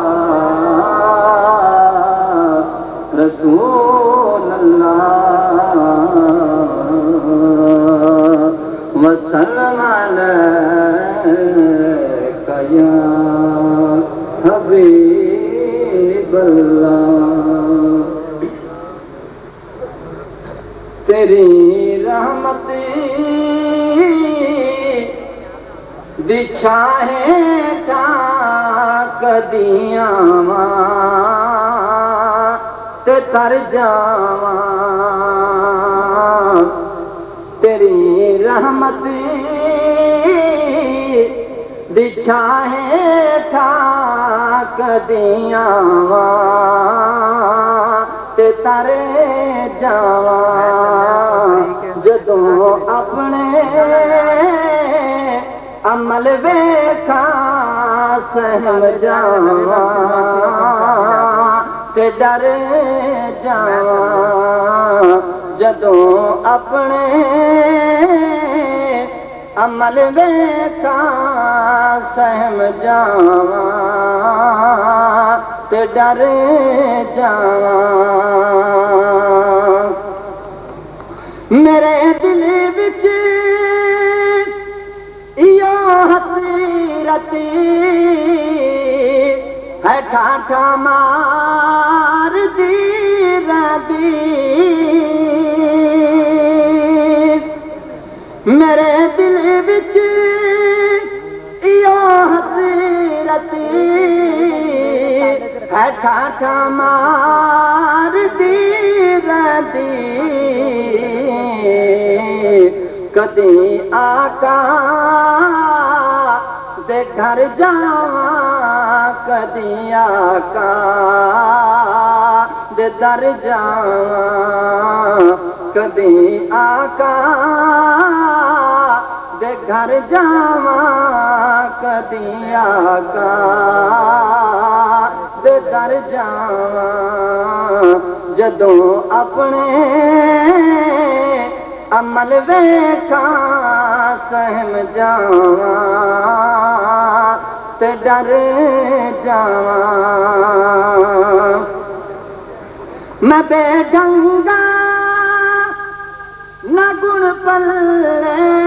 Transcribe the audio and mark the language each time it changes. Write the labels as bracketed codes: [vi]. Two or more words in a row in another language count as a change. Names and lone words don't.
[ar] رسول اللہ وسلم علیک یا حبیب اللہ [pa] تیری رحمت دی چھاہیں ٹھاک دیاں تے تر جاواں تیری رحمت دی چھاہیں ٹھاک دیاں تے تر جاواں جدوں اپنے عمل ویکھاں سہم جاواں تے ڈر جاواں جدوں اپنے عمل ویکھاں سہم جاواں تے ڈر جاواں میرے دل وچ ایو حسرت ہے ٹھاٹھا مار دی ردی میرے دل وچ ایو حسرت ہے ٹھاٹھا مار دی ردی کدی آقا دے گھر جاواں کدی آقا دے در جاواں کدی آقا دے گھر جاواں کدی آقا دے در جاواں جدوں اپنے عمل ویکھاں سہم جاواں تے ڈر جاواں میں بے ڈنگا نہ گن پلے